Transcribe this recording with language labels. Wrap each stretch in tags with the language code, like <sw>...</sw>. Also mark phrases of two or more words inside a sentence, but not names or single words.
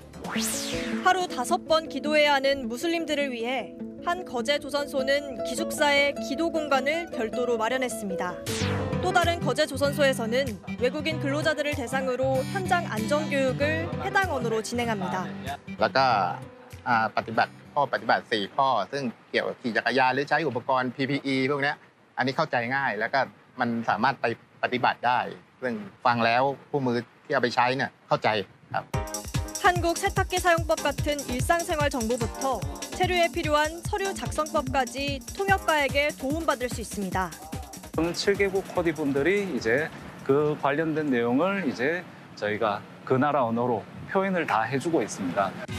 <ko>하루 5번 기도해야 하는 무슬림들을 위해 한 거제 조선소는 기숙사에 기도 공간을 별도로 마련했습니다. 또 다른 거제 조선소에서는 외국인 근로자들을 대상으로 현장 안전교육을 해당 언어로 진행합니다.</ko> <th>ปฏิบัติ4ข้อซึ่งเกี่ยวกับขี่จักรยานหรือใช้อุปกรณ์ PPE พวกนี้อันนี้เข้าใจง่ายแล้วก็มันสามารถไปปฏิบัติได้ซึ่งฟังแล้วผู้มือที่เอาไปใช้เนี่ยเข้าใจครับ</th> <ko>한국 세탁기 사용법 같은 일상생활 정보부터 체류에 필요한 서류 작성법까지 통역가에게 도움받을 수 있습니다. 저는 7개국 코디분들이 이제 그 관련된 내용을 이제 저희가 그 나라 언어로 표현을 다 해주고 있습니다.</ko>